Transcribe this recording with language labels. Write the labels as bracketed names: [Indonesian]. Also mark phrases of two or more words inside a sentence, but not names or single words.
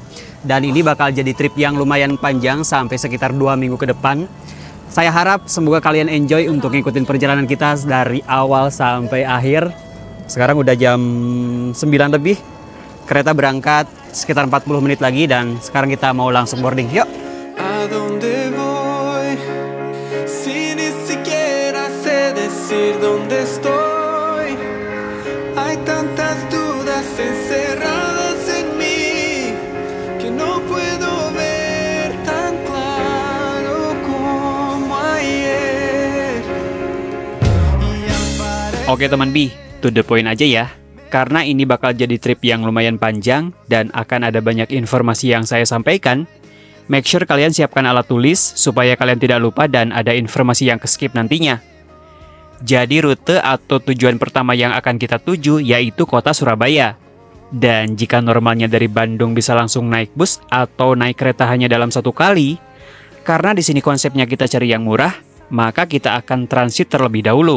[Indonesian] Dan ini bakal jadi trip yang lumayan panjang sampai sekitar 2 minggu ke depan. Saya harap semoga kalian enjoy untuk ngikutin perjalanan kita dari awal sampai akhir. Sekarang udah jam 9 lebih. Kereta berangkat sekitar 40 menit lagi dan sekarang kita mau langsung boarding. Yuk! [Spanish] Hay tantas dudas encerradas en mí que no puedo ver tan claro como ayer. [Indonesian] Oke teman Bi, [English] to the point [Indonesian] aja ya. Karena ini bakal jadi trip yang lumayan panjang dan akan ada banyak informasi yang saya sampaikan, [English] make sure [Indonesian] kalian siapkan alat tulis supaya kalian tidak lupa dan ada informasi yang ke-skip nantinya. Jadi rute atau tujuan pertama yang akan kita tuju yaitu kota Surabaya. Dan jika normalnya dari Bandung bisa langsung naik bus atau naik kereta hanya dalam 1 kali, karena di sini konsepnya kita cari yang murah, maka kita akan transit terlebih dahulu.